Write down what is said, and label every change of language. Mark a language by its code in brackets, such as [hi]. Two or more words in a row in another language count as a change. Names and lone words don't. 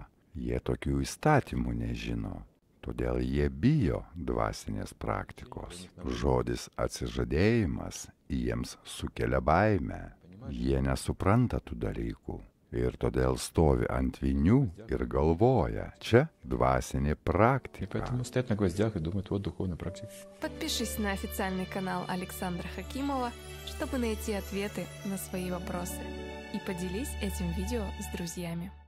[lt] Jie tokių įstatymų nežino, todėl jie bijo dvasinės praktikos. Žodis atsižadėjimas jiems sukelia baimę, jie nesupranta tų dalykų ir todėl stovi ant vinių ir galvoja, čia dvasinė практика. [ru] Поэтому стоят на гвоздях и думают, вот духовная практика. Подпишись на официальный канал Александра Хакимова, чтобы найти ответы на свои вопросы. И поделись этим видео с друзьями.